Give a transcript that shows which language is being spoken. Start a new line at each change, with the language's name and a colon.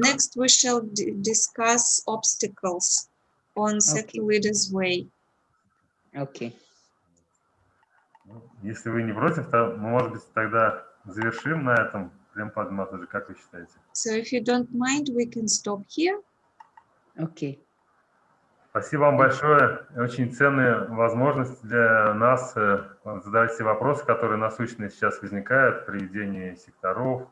English: Next we shall discuss obstacles on sector leader's way. Okay.
Russian: Если вы не против, то мы, может быть, тогда завершим на этом. Прям подматывать, как вы считаете?
English: So if you don't mind, we can stop here. Okay.
Russian: Спасибо вам большое. Очень ценная возможность для нас задать все вопросы, которые насущные сейчас возникают при ведении секторов.